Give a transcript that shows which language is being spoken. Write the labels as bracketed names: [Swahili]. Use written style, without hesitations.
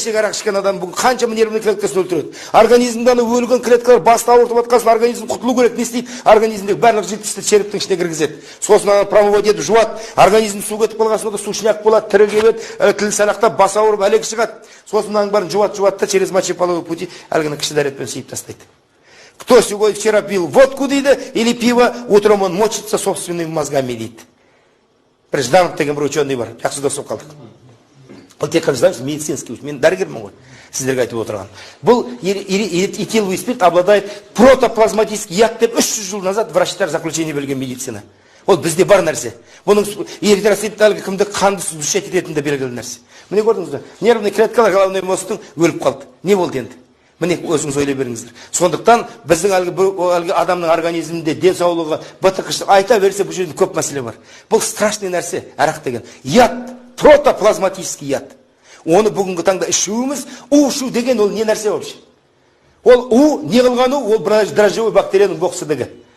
[Kazakh] Кешегі арақ ішкен адам бүгін қаншама нервный клеткасын өлтіреді. Организмде өлген клеткалар басты ауыртып атқасын, организм құтылу керек, не істейді? Организмдегі барлық жидкостьті черептің ішіне кіргізеді. Сосын ана промывать етіп жуады, организм су кетіп қалған соң сушняк болады, тірі келеді, тіл салақтап басы ауырып әлек шығады. Сосын мынаның бәрін жуады да через мочеполовой пути әлгіні кіші дәретпен сыйып тастайды. [Russian] Кто сегодня вчера пил водку дейді, или пиво, утром он мочится собственными мозгами дейді. [Kazakh] Жданов деген бір ученый бар, жақсы дос болып қалдық. Ол тек қана Жданов медицинский ученый, мен дәрігермін ғой, сіздерге айтып отырған. Бұл этиловый спирт обладает протоплазматический яд деп 300 жыл назад врачтар заключение берген медицина. Ол бізде бар нәрсе. Бұның эритроцит әлгі кімді қанды сүзбішет ететінде белгілі нәрсе. Міне көрдіңіз бе? Нервный клеткалар головной мозгтың өліп қалды. Не болды енді? Міне өзіңіз ойлай беріңіздер. Сондықтан біздің әлгі адамның организмінде денсаулығы, бытықышы айта берсе бұл жерде көп мәселе бар. Бұл страшный нәрсе, арақ деген. Яд, протоплазматический яд. Оны бүгінгі таңда ішуіміз, ішу деген ол не нәрсе вообще? Ол не қылған ол дрожжевой бактерияның боқсыдығы.